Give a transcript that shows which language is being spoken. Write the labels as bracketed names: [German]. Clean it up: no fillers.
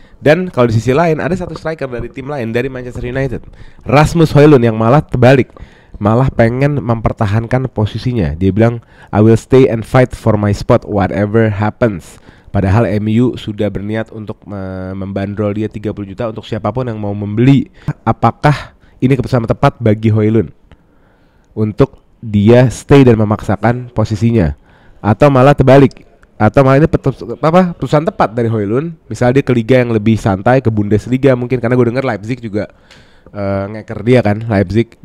[Indonesian] Dan kalau di sisi lain ada satu striker dari tim lain dari Manchester United, Rasmus Højlund, yang malah terbalik, malah pengen mempertahankan posisinya. Dia bilang, [English] I will stay and fight for my spot whatever happens. [Indonesian] Padahal MU sudah berniat untuk membandrol dia 30 juta untuk siapapun yang mau membeli. Apakah ini keputusan tepat bagi Højlund untuk dia stay dan memaksakan posisinya, atau malah terbalik, atau malah ini keputusan tepat dari Højlund, misalnya dia ke liga yang lebih santai, ke Bundesliga mungkin, karena gue denger Leipzig juga ngeker dia kan, Leipzig.